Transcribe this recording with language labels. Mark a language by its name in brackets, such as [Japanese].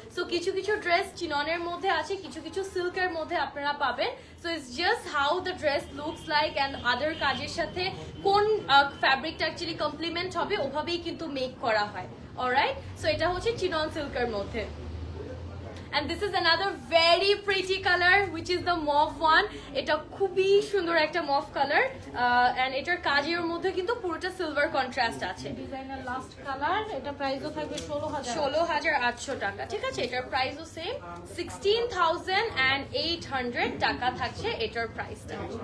[Bangla] So কিছু dress চিননের মধ্যে আছে, কিছু সিল্কের মধ্যে আপনারা পাবেন। [English] so it's just how the dress looks like, [Bangla] and other কাজের সাথে কোন ফ্যাব্রিকটা অ্যাকচুয়ালি কমপ্লিমেন্ট হবে ওভাবেই কিন্তু মেক করা হয়। অলরাইট, সো এটা হচ্ছে চিনন সিল্কের মধ্যে। [English] and this is another very pretty color which is the mauve one. [Bangla] এটা খুবই সুন্দর একটা mauve color and এটার কাজের মধ্যে কিন্তু পুরোটা সিলভার কন্ট্রাস্ট আছে। ডিজাইনার লাস্ট কালার, এটা প্রাইসও থাকবে 16,800 টাকা। ঠিক আছে, এটার প্রাইসও সেম 16,800 টাকা থাকছে এটার প্রাইসটা।